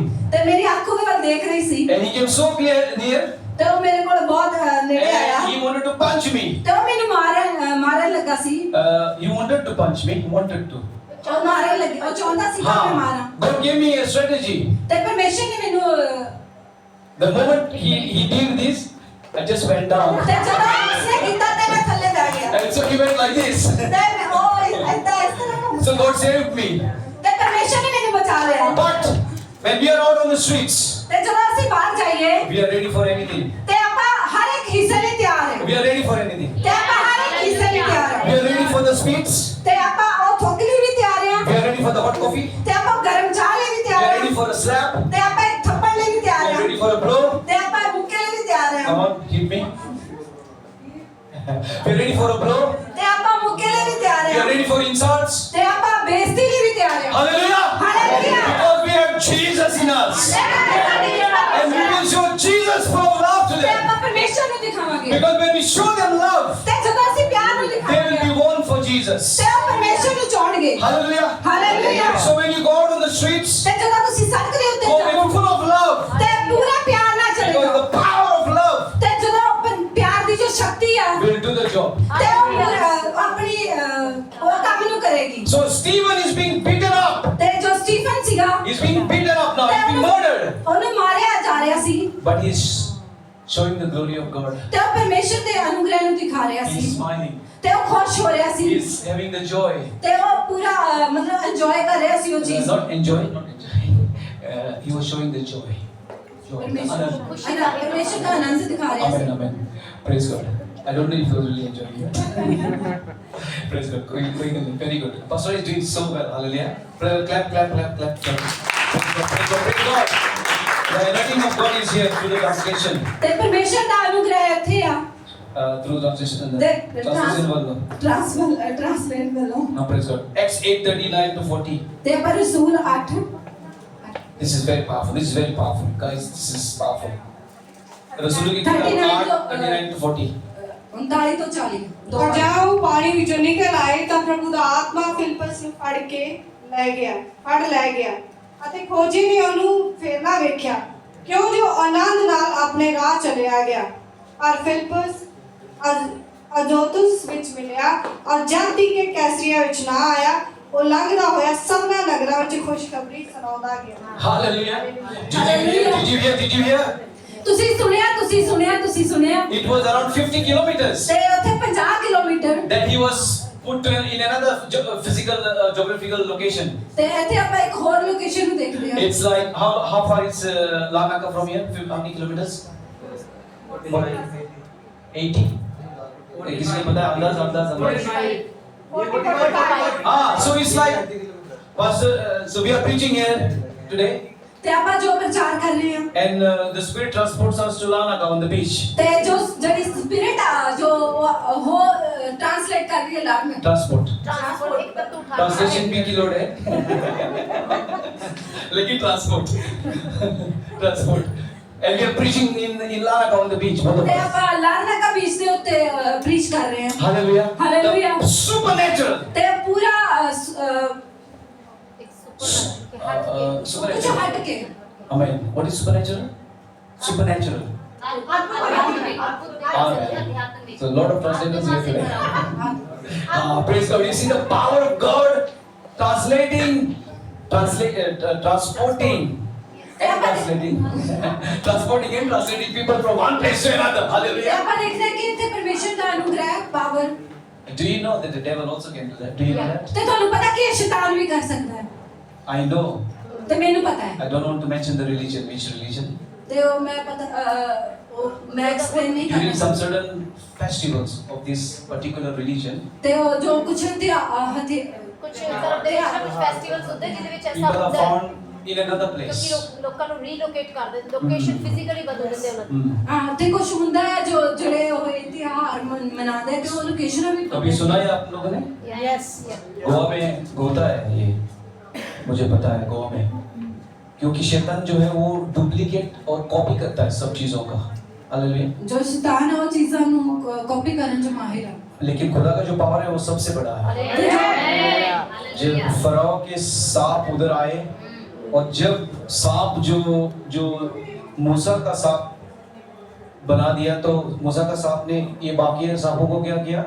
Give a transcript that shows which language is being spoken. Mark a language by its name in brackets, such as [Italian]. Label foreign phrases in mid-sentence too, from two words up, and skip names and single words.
[Punjabi] ਤੇ ਮੇਰੀ ਅੱਖ ਉਹਦੇ ਵੱਲ ਦੇਖ ਰਹੀ ਸੀ, [English] and he came so near, [Punjabi] ਤੇ ਉਹ ਮੇਰੇ ਕੋਲ ਬਹੁਤ ਨੇੜੇ ਆਇਆ, [English] and he wanted to punch me. [Punjabi] ਤੇ ਉਹ ਮੈਨੂੰ ਮਾਰਨ ਲੱਗਾ ਸੀ, [English] He wanted to punch me. He wanted to. [Punjabi] ਉਹ ਮਾਰਨ ਲੱਗਾ, ਉਹ ਚਾਹੁੰਦਾ ਸੀ ਕਿ ਮੈਂ ਮਾਰਾਂ, [English] God gave me a strategy. [Punjabi] ਤੇ ਪਰਮੇਸ਼ਰ ਨੇ ਮੈਨੂੰ, [English] The moment he did this, I just went down. [Punjabi] ਤੇ ਜਦੋਂ ਉਸਨੇ ਕੀਤਾ ਤੇ ਮੈਂ ਥੱਲੇ ਬੈਠ ਗਿਆ, [English] And so he went like this. [Punjabi] ਤੇ ਮੈਂ ਉਹ ਏਦਾਂ ਇਸ ਤਰ੍ਹਾਂ [English] So God saved me. When we are out on the streets, [Punjabi] ਤੇ ਜਦੋਂ ਅਸੀਂ ਬਾਹਰ ਜਾਈਏ [English] we are ready for anything. [Punjabi] ਤੇ ਆਪਾਂ ਹਰ ਇੱਕ ਹਿੱਸੇ ਲਈ ਤਿਆਰ ਹਾਂ [English] We are ready for anything. [Punjabi] ਤੇ ਆਪਾਂ ਹਰ ਇੱਕ ਹਿੱਸੇ ਲਈ ਤਿਆਰ [English] We [Punjabi] ਹਾਂ [English] are ready for the sweets. [Punjabi] ਤੇ ਆਪਾਂ ਉਹ ਥੋਕ ਲਈ ਵੀ ਤਿਆਰ [English] We [Punjabi] ਹਾਂ [English] are ready for the hot coffee. [Punjabi] ਤੇ ਆਪਾਂ ਗਰਮ ਚਾਹ ਲਈ ਵੀ [English] We [Punjabi] ਤਿਆਰ [English] are ready [Punjabi] ਹਾਂ [English] for a slap. [Punjabi] ਤੇ ਆਪਾਂ ਇੱਕ ਥੱਪੜ ਲਈ ਵੀ [English] We [Punjabi] ਤਿਆਰ [English] are [Punjabi] ਹਾਂ [English] ready for a blow. [Punjabi] ਤੇ ਆਪਾਂ ਮੁੱਕੇ ਲਈ ਵੀ ਤਿਆਰ [English] Come [Punjabi] ਹਾਂ [English] on, hit me. We are ready for a blow. [Punjabi] ਤੇ ਆਪਾਂ ਮੁੱਕੇ ਲਈ ਵੀ ਤਿਆਰ [English] We are [Punjabi] ਹਾਂ [English] ready for insults. [Punjabi] ਤੇ ਆਪਾਂ ਬੇਇੱਜ਼ਤੀ ਲਈ ਵੀ ਤਿਆਰ ਹਾਂ [English] Hallelujah. Hallelujah. Because we have Jesus in us. And we will show Jesus full of love to [Punjabi] ਤੇ [English] them. [Punjabi] ਆਪਾਂ ਪਰਮੇਸ਼ਰ ਨੂੰ ਦਿਖਾਵਾਂਗੇ [English] Because when we show them love, [Punjabi] ਤੇ ਜਦੋਂ ਅਸੀਂ ਪਿਆਰ ਨੂੰ [English] they will [Punjabi] ਦਿਖਾਵਾਂਗੇ [English] be won for Jesus. [Punjabi] ਤੇ ਉਹ ਪਰਮੇਸ਼ਰ ਨੂੰ ਚਾਹਣਗੇ [English] Hallelujah. [Punjabi] ਹਾਲੇਲੂਇਆ [English] So when you go out on the streets, [Punjabi] ਤੇ ਜਦੋਂ ਤੁਸੀਂ ਸੜਕ ਦੇ ਉੱਤੇ [English] go [Punjabi] ਜਾਓ [English] be full of love. [Punjabi] ਤੇ ਪੂਰਾ ਪਿਆਰ ਨਾਲ ਚਲੇ [English] Because [Punjabi] ਜਾਓ [English] the power of love [Punjabi] ਤੇ ਜਦੋਂ ਪਿਆਰ ਦੀ ਜੋ ਸ਼ਕਤੀ ਆ [English] will do the job. [Punjabi] ਤੇ ਉਹ ਆਪਣੀ ਉਹ ਕੰਮ ਨੂੰ ਕਰੇਗੀ [English] So Stephen is being beaten up. [Punjabi] ਤੇ ਜੋ ਸਟੀਫਨ ਸੀਗਾ [English] He's being beaten up now. He's being murdered. [Punjabi] ਉਹਨੂੰ ਮਾਰਿਆ ਜਾ ਰਿਹਾ ਸੀ [English] But he's showing the glory of God. [Punjabi] ਤੇ ਉਹ ਪਰਮੇਸ਼ਰ ਦੇ ਅਨੁਗ੍ਰਹ ਨੂੰ ਦਿਖਾ ਰਿਹਾ [English] He's [Punjabi] ਸੀ [English] smiling. [Punjabi] ਤੇ ਉਹ ਖੁਸ਼ ਹੋ ਰਿਹਾ ਸੀ [English] He's having the joy. [Punjabi] ਤੇ ਉਹ ਪੂਰਾ ਮਤਲਬ ਇੰਜੋਏ ਕਰ ਰਿਹਾ ਸੀ ਉਹ ਚੀਜ਼ [English] Not enjoy, not enjoy. He was showing the joy. Joy. [Punjabi] ਪਰਮੇਸ਼ਰ ਖੁਸ਼ੀ ਦਾ ਪਰਮੇਸ਼ਰ ਦਾ ਆਨੰਦ ਦਿਖਾ ਰਿਹਾ [English] Amen, [Punjabi] ਸੀ [English] amen. Praise God. I don't know if you really enjoying it. Praise God. Very good. Pastor is doing so well. Hallelujah. Clap, clap, clap, clap, clap. Praise God. Praise God. The anointing of God is here through the translation. [Punjabi] ਤੇ ਪਰਮੇਸ਼ਰ ਦਾ ਅਨੁਗ੍ਰਹ ਇੱਥੇ ਆ [English] Through translation. The [Punjabi] Translation ਵੱਲੋਂ. ਟ੍ਰਾਂਸਲੇਟ ਵੱਲੋਂ [English] Now praise God. Acts 8:39 to 40. [Punjabi] ਤੇ ਆਪਾਂ ਰਸੂਲ 8 [English] This is very powerful. This is very powerful. Guys, this is powerful. [Hindi] रसूल की 39 किताब 8:39 to 40. [Punjabi] 39 ਤੋਂ 40 ਦੋ ਤਾਂ ਜਦ ਉਹ ਪਾਣੀ ਵਿੱਚੋਂ ਨਿਕਲ ਆਏ ਤਾਂ ਪ੍ਰਭੂ ਦਾ ਆਤਮਾ ਫਿਲਿਪਸ ਨੂੰ ਫੜ ਲੈ ਗਿਆ ਅਤੇ ਖੋਜੀ ਨੇ ਉਹਨੂੰ ਫੇਰ ਨਾ ਵੇਖਿਆ ਕਿਉਂ ਜੋ ਆਨੰਦ ਨਾਲ ਆਪਣੇ ਰਾਹ ਚਲਿਆ ਗਿਆ ਔਰ ਫਿਲਿਪਸ ਅਜ਼ੋਤੁਸ ਵਿੱਚ ਮਿਲਿਆ ਔਰ ਜਦ ਤੱਕ ਕਿ ਕੈਸਰੀਆ ਵਿੱਚ ਨਾ ਆਇਆ ਉਹ ਲੰਘਦਾ ਹੋਇਆ ਸਭਨਾ ਨਗਰਾਂ ਵਿੱਚ ਖੁਸ਼ਖਬਰੀ ਸੁਣਾਉਂਦਾ ਗਿਆ [English] Hallelujah. Did you hear? Did you hear? [Punjabi] ਤੁਸੀਂ ਸੁਣਿਆ [English] It was around 50 kilometers [Punjabi] ਤੇ ਉੱਥੇ 50 ਕਿਲੋਮੀਟਰ [English] that he was put in another physical geographical location. [Punjabi] ਤੇ ਇੱਥੇ ਆਪਾਂ ਇੱਕ ਹੋਰ ਲੋਕੇਸ਼ਨ ਨੂੰ ਦੇਖਦੇ ਹਾਂ [English] It's like how far is Larnaca from here? How many kilometers? 80. [Hindi] किसी को पता है? अंदाज. [English] So it's like, Pastor. So we are preaching here today, [Punjabi] ਤੇ ਆਪਾਂ ਜੋ ਪ੍ਰਚਾਰ ਕਰ ਰਹੇ ਹਾਂ [English] and the Spirit transports us to Larnaca on the beach. [Punjabi] ਤੇ ਜੋ ਜਿਹੜੀ ਸਪਿਰਿਟ ਆ ਜੋ ਉਹ [Hindi] ट्रांसलेट कर रही है लाभ में [English] Transport. [Hindi] ट्रांसपोर्ट एक तक तो उठा Translation भी की लोड है, लेकिन transport. [English] And we are preaching in Larnaca on the beach. both of [Punjabi] ਤੇ [English] us. [Punjabi] ਆਪਾਂ ਲਾਰਨਾਕਾ ਬੀਚ ਦੇ ਉੱਤੇ ਪ੍ਰੀਚ ਕਰ ਰਹੇ ਹਾਂ [English] Hallelujah. Hallelujah. The supernatural. [Punjabi] ਤੇ ਪੂਰਾ [Hindi] एक सुपर [Punjabi] ਕੁਝ ਹਟ ਕੇ [English] Amen. What is supernatural? Supernatural. So a lot of translators here today. Praise God. You see the power of God transporting and translating people from one place to another. [Punjabi] ਤੇ [English] Hallelujah. [Punjabi] ਆਪਾਂ ਦੇਖਦੇ ਹਾਂ ਕਿ ਇੱਥੇ ਪਰਮੇਸ਼ਰ ਦਾ ਅਨੁਗ੍ਰਹ ਪਾਵਰ [English] Do you know that the devil also can do that? Do you know that? [Punjabi] ਤੇ ਤੁਹਾਨੂੰ ਪਤਾ ਕਿ ਇਹ ਸ਼ੈਤਾਨ ਵੀ ਕਰ ਸਕਦਾ ਹੈ [English] I know. [Punjabi] ਤੇ ਮੈਨੂੰ ਪਤਾ ਹੈ [English] I don't want to mention the religion. Which religion? [Punjabi] ਤੇ ਉਹ ਮੈਂ ਮੈਂ ਐਕਸਪਲੇਨ ਨਹੀਂ [English] During some [Punjabi] ਕਰਨਾ [English] certain festivals of this particular religion, [Punjabi] ਤੇ ਉਹ ਜੋ ਕੁਝ ਹਥਿ [Hindi] कुछ तरफ [Punjabi] ਦੇ ਵਿੱਚ ਕੁਝ ਫੈਸਟੀਵਲਸ ਹੁੰਦੇ ਜਿਹਦੇ ਵਿੱਚ ਐਸਾ [English] people are [Punjabi] ਹੁੰਦਾ ਹੈ [English] found in another place. [Punjabi] ਕਿਉਂਕਿ ਲੋਕਾਂ ਨੂੰ ਰੀਲੋਕੇਟ ਕਰ ਦਿੰਦੇ [English] location physically [Punjabi] ਬਦਲ ਦਿੰਦੇ ਉਹਨਾਂ ਦੀ Hmm. ਹਾਂ ਤੇ ਕੁਝ ਹੁੰਦਾ ਹੈ ਜੋ ਜਿਹੜੇ ਉਹ ਤਿਉਹਾਰ ਮਨਾਉਂਦੇ ਆ ਤੇ ਉਹ ਲੋਕੇਸ਼ਨ ਵੀ [Hindi] कभी सुना है आप लोगों ने? यस गोवा में होता है ये, मुझे पता है गोवा में, क्योंकि शैतान जो है वो डुप्लीकेट और कॉपी करता है सब चीजों का. हालेलुया. [Punjabi] ਜੋ ਸ਼ੈਤਾਨ ਹੈ ਉਹ ਚੀਜ਼ਾਂ ਨੂੰ ਕਾਪੀ ਕਰਨ ਚ ਮਾਹਿਰ ਹੈ [Hindi] लेकिन खुदा का जो पावर है वो सबसे बड़ा है. जब फराओ के सांप उधर आए और जब सांप जो मूसा का सांप बना दिया तो मूसा का सांप ने ये बाकी सांपों को क्या किया?